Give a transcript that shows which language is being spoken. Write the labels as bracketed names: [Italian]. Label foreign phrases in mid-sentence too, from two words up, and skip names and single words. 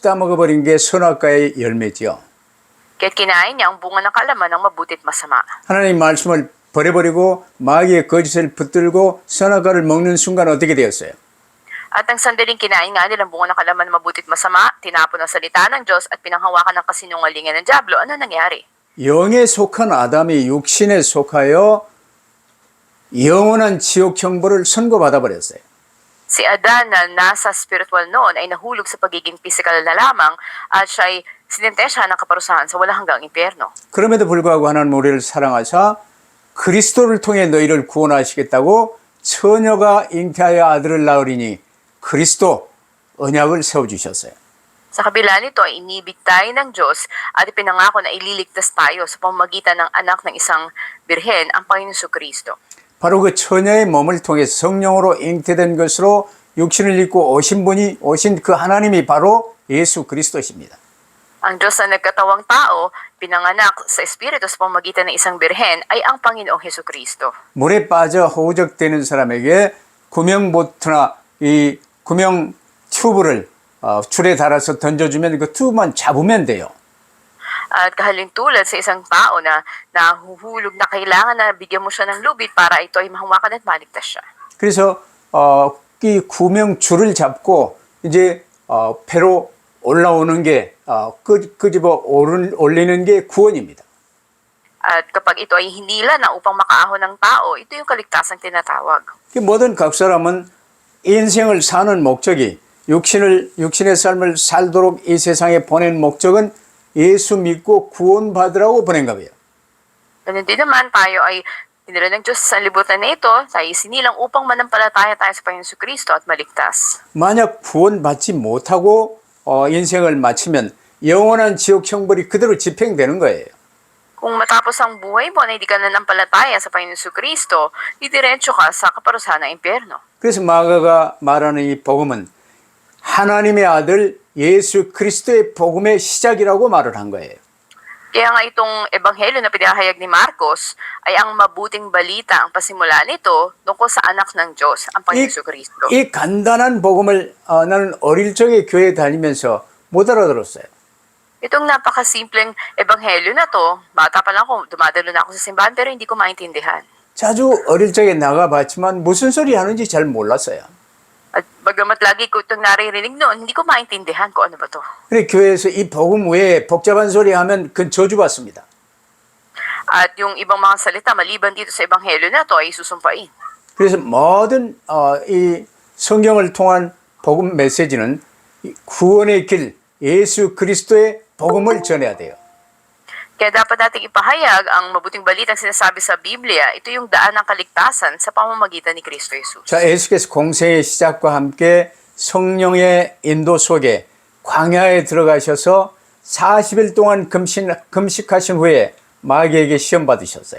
[Korean] 그래서 따먹어버린 게 선악과의 열매죠. [Filipino] Kaya't kinain niya ang bunga ng kaalaman ng mabuti at masama. [Korean] 하나님 말씀을 버려버리고 마귀의 거짓을 붙들고 선악과를 먹는 순간 어떻게 되었어요? [Filipino] At ang sandaling kinain nga nilang bunga ng kaalaman ng mabuti at masama, tinapon ang salita ng Diyos at pinanghawakan ng kasinungalingan ng Diablo, ano nangyari? [Korean] 영에 속한 아담이 육신에 속하여 영원한 지옥 형벌을 선고받아 버렸어요. [Filipino] Si Adan na nasa spiritual noon ay nahulog sa pagiging physical na lamang at siya ay sinintensya ng kaparusahan sa walang hanggang impyerno. [Korean] 그럼에도 불구하고 하나님 우리를 사랑하사 그리스도를 통해 너희를 구원하시겠다고 처녀가 잉태하여 아들을 낳으리니 그리스도 언약을 세워주셨어요. [Filipino] Sa kabila nito ay inibig tayo ng Diyos at ipinangako na ililigtas tayo sa pamamagitan ng anak ng isang birhen, ang Panginoon Kristo. [Korean] 바로 그 처녀의 몸을 통해 성령으로 잉태된 것으로 육신을 입고 오신 그 하나님이 바로 예수 그리스도십니다. [Filipino] Ang Diyos na nagkatawang tao, pinanganak sa Espiritu sa pamamagitan ng isang birhen ay ang Panginoong Kristo. [Korean] 물에 빠져 호적되는 사람에게 구명보트나 이 구명 튜브를 줄에 달아서 던져주면 그 튜브만 잡으면 돼요. [Filipino] At kahalintulad sa isang tao na nahuhulog na kailangan na bigyan mo siya ng lubid para ito ay mahawakan at maligtas siya. [Korean] 그래서 이 구명 줄을 잡고 이제 배로 올라오는 게 끄집어 올리는 게 구원입니다. [Filipino] At kapag ito ay hinila na upang makaahon ng tao, ito yung kaligtasang tinatawag. [Korean] 모든 각 사람은 인생을 사는 목적이 육신의 삶을 살도록 이 세상에 보낸 목적은 예수 믿고 구원받으라고 보낸 거예요. [Filipino] Ganun din naman tayo ay dinala ng Diyos sa libutan na ito, tayo sinilang upang manampalataya tayo sa Panginoon Kristo at maligtas. [Korean] 만약 구원받지 못하고 인생을 마치면 영원한 지옥 형벌이 그대로 집행되는 거예요. [Filipino] Kung matapos ang buhay mo na hindi ka nanampalataya sa Panginoon Kristo, didiretso ka sa kaparusahan ng impyerno. [Korean] 그래서 마가가 말하는 이 복음은 하나님의 아들 예수 그리스도의 복음의 시작이라고 말을 한 거예요. [Filipino] Kaya nga itong ebanghelyo na pinahayag ni Marcos ay ang mabuting balita, ang pasimula nito tungkol sa anak ng Diyos, ang Panginoon Kristo. [Korean] 이 간단한 복음을 나는 어릴 적에 교회 다니면서 못 알아들었어요. [Filipino] Itong napakasimpleng ebanghelyo na to, bata pa lang ako, dumadalo na ako sa simbahan pero hindi ko maintindihan. [Korean] 자주 어릴 적에 나가봤지만 무슨 소리 하는지 잘 몰랐어요. [Filipino] At bagamat lagi ko itong naririnig noon, hindi ko maintindihan kung ano ba to. [Korean] 그래 교회에서 이 복음 외에 복잡한 소리 하면 그건 저주받습니다. [Filipino] At yung ibang mga salita maliban dito sa ebanghelyo na to ay susumpain. [Korean] 그래서 모든 이 성경을 통한 복음 메시지는 구원의 길 예수 그리스도의 복음을 전해야 돼요. [Filipino] Kaya dapat nating ipahayag ang mabuting balitang sinasabi sa Biblia. Ito yung daan ng kaligtasan sa pamamagitan ni Kristo Jesus. [Korean] 자, 예수께서 공생의 시작과 함께 성령의 인도 속에 광야에 들어가셔서 40일 동안 금식하신 후에 마귀에게 시험 받으셨어요.